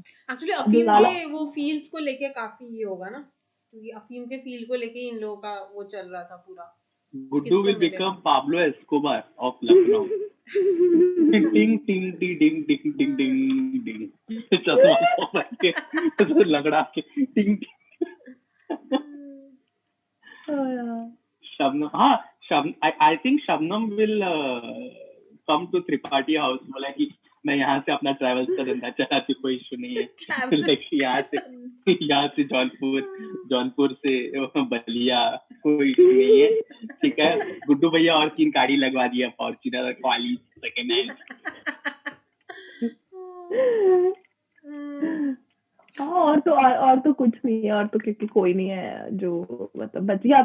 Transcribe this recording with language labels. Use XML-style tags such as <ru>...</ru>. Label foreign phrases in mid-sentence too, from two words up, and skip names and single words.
<hi>एक्चुअली अफीम के वो फील्ड्स को लेके काफी ये होगा ना, क्योंकि अफीम के फील्ड को लेके इन लोगों का वो चल रहा था पूरा।</hi> <en>गुड्डू will become Pablo Escobar of Lucknow. Ding ding ding ding ding ding ding ding.</en> <hi>चश्मा पहन के, तो लगड़ा के ding.</hi> <en>Shabnam, हाँ I think Shabnam will come to Tripathi house,</en> <hi>बोला कि मैं यहाँ से अपना ट्रैवल्स का धंधा चलाती, कोई इशू नहीं है। लाइक यहाँ से जौनपुर से बलिया, कोई इशू नहीं है, ठीक है। गुड्डू भैया और 3 गाड़ी लगवा दिया, फॉर्च्यूनर, क्वालिस,</hi> <en>second hand.</en> <hi>और तो कुछ नहीं है, और तो क्योंकि कोई नहीं है जो मतलब बच गया।</hi>